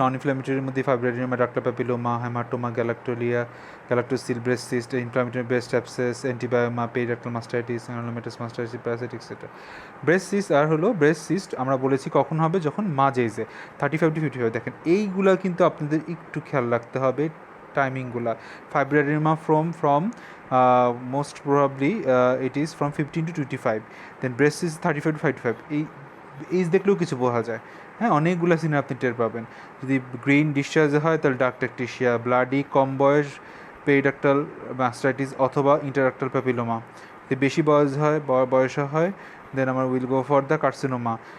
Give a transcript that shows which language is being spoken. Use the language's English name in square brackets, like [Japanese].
[Bangla] নন ইনফ্ল্যামেটরির মধ্যে ফাইব্রোডিনোমা, ductal papilloma, haematoma, গ্যালাক্টোসিল, breast cyst, inflammatory breast abscess, অ্যান্টিবায়োমা, পেরিডাক্টাল mastitis, granulomatous mastitis, parasitic etcetera. Breast cyst আর হলো, breast cyst আমরা বলেছি কখন হবে, যখন মাঝ এজে 35 to 55। দেখেন এইগুলা কিন্তু আপনাদের একটু খেয়াল রাখতে হবে টাইমিংগুলা। [English] Fibroadenoma from most probably it is from 15 to 25, then breast is 35 to 55। [Bangla] এই এজ দেখলেও কিছু বোঝা যায়, হ্যাঁ, অনেকগুলো সিনে আপনি টের পাবেন। যদি গ্রিন ডিসচার্জে হয় তাহলে ডাকটেকটিশিয়া, ব্লাডি কম বয়স পেরিডাক্টাল মাস্টাইটিস অথবা ইন্টারডাক্টাল প্যাপিলোমা। যদি বেশি বয়সে হয় [English] then [Bangla] আমরা [English] Will go for the carcinoma.